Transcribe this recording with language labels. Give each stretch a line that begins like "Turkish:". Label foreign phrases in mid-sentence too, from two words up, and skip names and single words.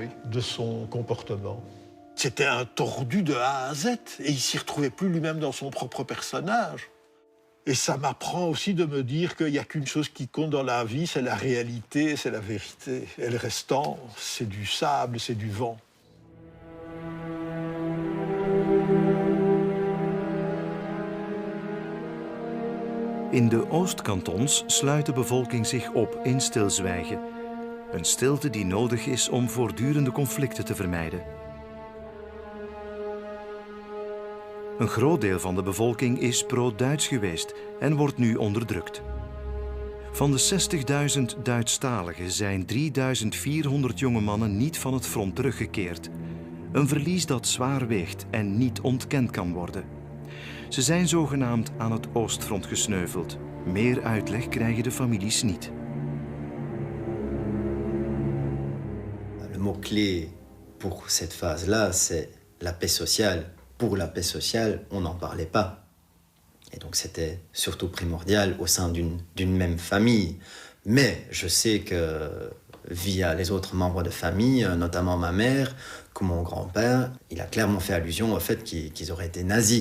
French: de son comportement. C'était un tordu de A à Z, et il ne s'y retrouvait plus lui-même dans son propre personnage. Et ça m'apprend aussi de me dire qu'il n'y a qu'une chose qui compte dans la vie, c'est la réalité, c'est la vérité. Et le restant, c'est du sable, c'est du vent.
Dutch: In de Oostkantons sluit de bevolking zich op in stilzwijgen. Een stilte die nodig is om voortdurende conflicten te vermijden. Een groot deel van de bevolking is pro-Duits geweest en wordt nu onderdrukt. Van de 60.000 Duitsstaligen zijn 3.400 jonge mannen niet van het front teruggekeerd. Een verlies dat zwaar weegt en niet ontkend kan worden. Ze zijn zogenaamd aan het Oostfront gesneuveld. Meer uitleg krijgen de families niet.
French: Le mot-clé pour cette phase-là, c'est la paix sociale. Pour la paix sociale, on n'en parlait pas. Et donc c'était surtout primordial au sein d'une même famille. Mais je sais que via les autres membres de famille, notamment ma mère, que mon grand-père, il a clairement fait allusion au fait qu'ils auraient été nazis.